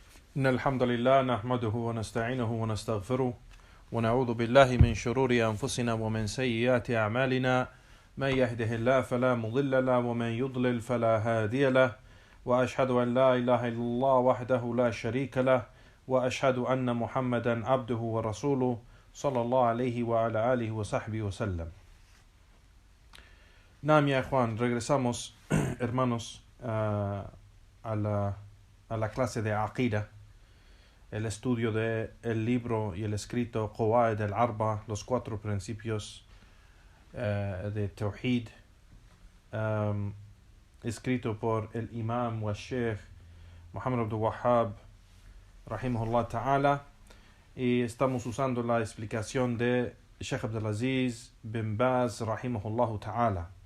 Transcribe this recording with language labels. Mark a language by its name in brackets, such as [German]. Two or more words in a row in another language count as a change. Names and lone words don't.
[Arabic] إن الحمد لله نحمده ونستعينه ونستغفره ونعوذ بالله من شرور أنفسنا ومن سيئات أعمالنا من يهده الله فلا مضل له ومن يضلل فلا هادي له وأشهد أن لا إله إلا الله وحده لا شريك له وأشهد أن محمدا عبده ورسوله صلى الله عليه وعلى آله وصحبه وسلم. [Spanish] Naam, ya Juan, regresamos, hermanos, a la clase de Aqida, el estudio del libro y el escrito Qawaid al-Arba, los 4 principios de Tawhid, escrito por el [Arabic] إمام و شيخ [Spanish] Muhammad Abdul Wahhab, [Arabic] رحمه الله تعالى, [Spanish] y estamos usando la explicación de Sheikh Abdulaziz bin Baz, [Arabic] رحمه الله تعالى.